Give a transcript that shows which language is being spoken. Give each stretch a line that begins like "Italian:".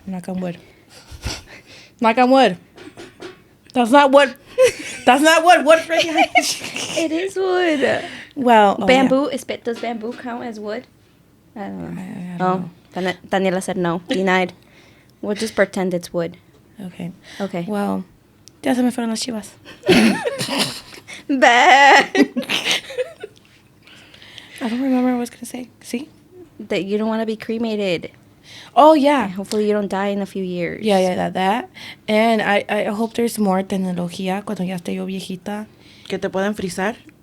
English: Knock on wood. Knock on wood. That's not wood. That's not wood. Wood freaking. It is wood. Well, oh, Bamboo does bamboo count as wood? I don't know. I don't Daniela said no. Denied. We'll just pretend it's wood. know. Okay. Okay.
Spanish: Well, ya se me fueron las chivas. Bah.
English: I don't remember what I was going to say. See? that you don't want to be cremated. Oh, yeah. Hopefully you don't die in a few years. Yeah, that. And I hope there's more tecnología cuando ya esté yo viejita.
Spanish: Que te puedan frizar.